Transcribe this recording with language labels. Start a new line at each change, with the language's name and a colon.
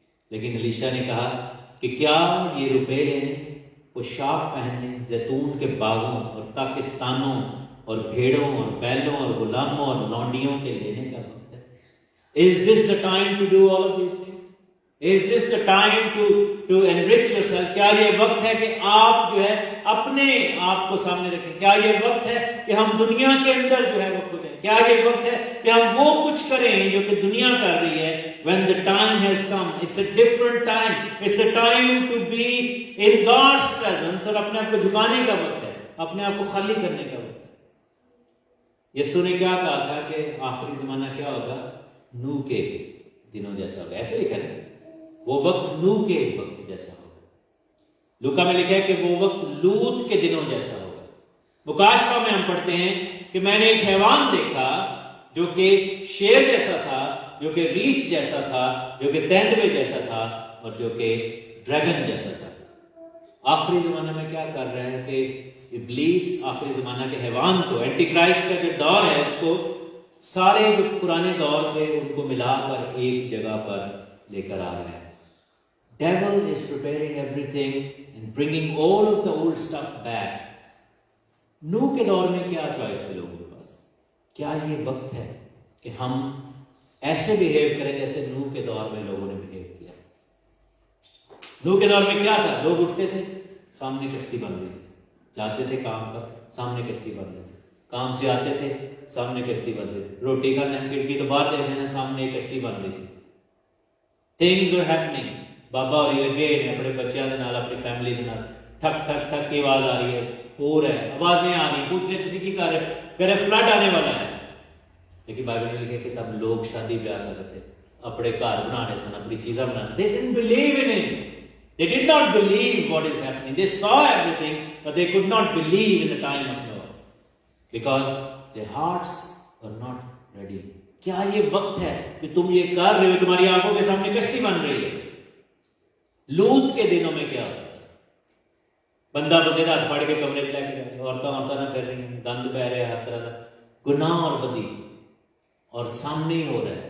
Urdu: لیکن الیشا نے کہا کہ کیا یہ روپے لینے, پوشاک پہننے, زیتون کے باغوں اور پاکستانوں اور بھیڑوں اور بیلوں اور غلاموں اور لونڈیوں کے لینے کا وقت ہے؟
English: Is this the time to do all of these things? Is this the time to enrich yourself?
Urdu: کیا یہ وقت ہے کہ آپ جو ہے اپنے آپ کو سامنے رکھیں؟ کیا یہ وقت ہے کہ ہم دنیا کے اندر جو ہے وہ کھوجیں؟ کیا یہ وقت ہے کہ ہم وہ کچھ کریں جو کہ دنیا کر رہی ہے؟
English: When the time has come, it's a different time. It's a time to be in God's presence,
Urdu: اور اپنے آپ کو جھکانے کا وقت ہے, اپنے آپ کو خالی کرنے کا وقت ہے. یسوع نے کیا کہا تھا کہ آخری زمانہ کیا ہوگا؟ نوح کے دنوں جیسا ہوگا. ایسے لکھا ہے, وہ وقت نوح کے وقت جیسا ہوگا. لوکا میں لکھا ہے کہ وہ وقت لوط کے دنوں جیسا ہوگا. مکاشفہ میں ہم پڑھتے ہیں کہ میں نے ایک حیوان دیکھا جو کہ شیر جیسا تھا, جو کہ ریچھ جیسا تھا, جو کہ تیندوے جیسا تھا, اور جو کہ ڈریگن جیسا تھا. آخری زمانہ میں کیا کر رہا ہے کہ ابلیس آخری زمانہ کے حیوان کو, اینٹی کرائسٹ کا جو دور ہے اس کو سارے جو پرانے دور تھے ان کو ملا کر ایک جگہ پر لے کر آ رہا ہے.
English: Devil is preparing everything and bringing all of the old stuff back.
Urdu: نوح کے دور میں کیا چوائس تھی لوگوں کے پاس؟ کیا یہ وقت ہے کہ ہم ایسے بہیو کریں جیسے نوح کے دور میں لوگوں نے بہیو کیا؟ نوح کے دور میں کیا تھا؟ لوگ اٹھتے تھے, سامنے کشتی بن رہی تھی, جاتے تھے کام پر, سامنے کشتی بن رہی تھی, کام سے آتے تھے, سامنے کشتی بن رہی تھی, روٹی کا کھڑکی تو باہر دیکھتے ہیں, سامنے کشتی بن رہی تھی.
English: Things were happening.
Urdu: بابا ہوئی لگے اپنے بچوں کے نال, اپنی فیملی کے نال, ٹھک ٹھک ٹھک کی آواز آ رہی ہے, ہو رہا ہے, آوازیں آ رہی ہیں, پوچھ رہے تھی کی کر رہے, کہہ رہے فلڈ آنے والا ہے. لیکن بائبل میں لکھا کہ تب لوگ شادی بیاہ کرتے تھے, اپنے گھر بنانے سن, اپنی چیزاں بنانے.
English: They didn't believe in it. They did not believe what is happening. They saw everything, but they could not believe in the time of Noah. because their hearts were not ready.
Urdu: کیا یہ وقت ہے کہ تم یہ کر رہے ہو؟ تمہاری آنکھوں کے سامنے کشتی بن رہی ہے. لوط کے دنوں میں کیا ہوتا ہے؟ بندہ بندے کا ہاتھ پھاڑ کے کمرے لے کے جائے، عورتیں نہ کر رہی ہیں، گند پہ رہے، ہر طرح کا گناہ اور بدی اور سامنے ہی ہو رہا ہے.